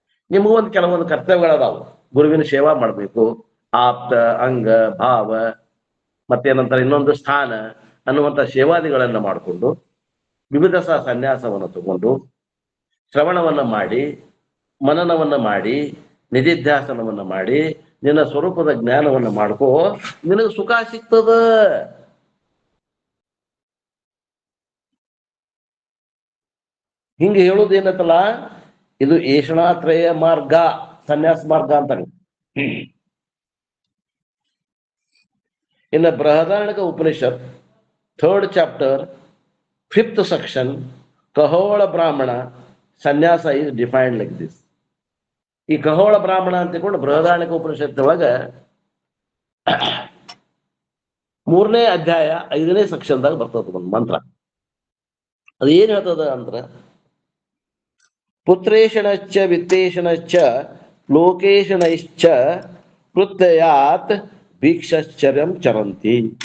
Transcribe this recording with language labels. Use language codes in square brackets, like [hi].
[kn] ನಿಮಗೂ ಒಂದು ಕೆಲವೊಂದು ಕರ್ತವ್ಯಗಳದಾವು. ಗುರುವಿನ ಸೇವಾ ಮಾಡ್ಬೇಕು, ಆಪ್ತ, ಅಂಗ, ಭಾವ, ಮತ್ತೇನಂತಾರೆ ಇನ್ನೊಂದು ಸ್ಥಾನ ಅನ್ನುವಂಥ ಸೇವಾದಿಗಳನ್ನ ಮಾಡಿಕೊಂಡು ವಿವಿಧ ಸನ್ಯಾಸವನ್ನು ತಗೊಂಡು ಶ್ರವಣವನ್ನ ಮಾಡಿ, ಮನನವನ್ನ ಮಾಡಿ, ನಿಧಿಧ್ಯಾಸನವನ್ನ ಮಾಡಿ, ನಿನ್ನ ಸ್ವರೂಪದ ಜ್ಞಾನವನ್ನ ಮಾಡ್ಕೋ, ನಿನಗೆ ಸುಖ ಸಿಗ್ತದ. ಹಿಂಗೆ ಹೇಳುವುದೇನತ್ತಲ್ಲ, ಇದು ಏಷಣಾತ್ರಯ ಮಾರ್ಗ, ಸನ್ಯಾಸ ಮಾರ್ಗ ಅಂತಾರೆ. [en] In the Brihadaranyaka Upanishad, 3rd chapter, 5th section, Kahola Brahmana, sannyasa is defined like this. [kn] ಈ ಕಹೋಳ ಬ್ರಾಹ್ಮಣ ಅಂತ ತಿಳ್ಕೊಂಡು ಬೃಹದಾರಣ್ಯಕ ಉಪನಿಷತ್ ಒಳಗ 3ನೇ ಅಧ್ಯಾಯ 5ನೇ ಸೆಕ್ಷನ್ದಾಗ ಬರ್ತದ ಒಂದು ಮಂತ್ರ. ಅದು ಏನ್ ಹೇಳ್ತದ ಅಂದ್ರ [sa] ಪುತ್ರೇಶನಶ್ಚ ವಿತ್ತೇಶನಶ್ಚ ಲೋಕೇಶನೈಶ್ಚ ಕೃತ್ಯಾತ್ ಭಿಕ್ಷಶ್ಚರ್ಯಂ ಚರಂತಿ.